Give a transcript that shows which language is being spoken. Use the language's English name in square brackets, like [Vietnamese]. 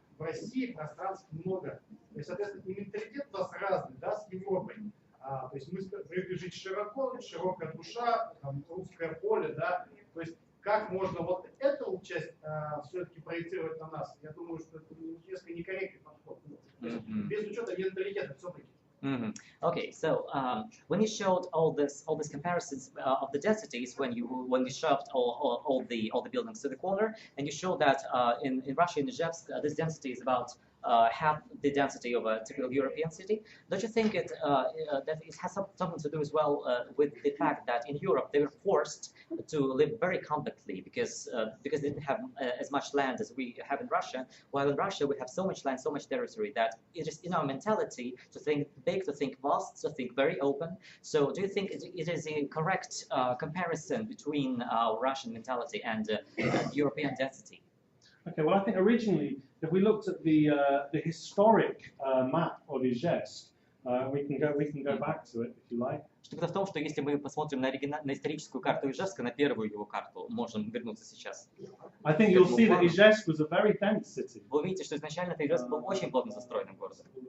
[Russian] В России пространств много. То есть, соответственно, и менталитет у нас разный, да, с Европой. То есть мы привыкли жить широко, широкая душа, там, русское поле, да. То есть как можно вот эту часть все-таки проецировать на нас? Я думаю, что это несколько некорректный подход. Без учета менталитета все-таки. [English] Okay, so when you showed all this comparisons of the densities, when you shoved all the buildings to the corner, and you showed that in Russia, in Ижевsk, this density is about half the density of a typical European city. Don't you think that it has something to do as well with the fact that in Europe they were forced to live very compactly because they didn't have as much land as we have in Russia, while in Russia we have so much land, so much territory that it is in our mentality to think big, to think vast, to think very open. So do you think it is a correct comparison between our Russian mentality and European density? Okay, well, I think originally, if we looked at the historic map of Ижевsk, we can go back to it if you like. [Russian] Штука в том, что если мы посмотрим на историческую карту Ижевска, на первую его карту, можем вернуться сейчас. [English] I think you'll see that Ижевsk was a very dense city. [Russian] Вы увидите, что изначально Ижевск был очень плотно застроенным городом.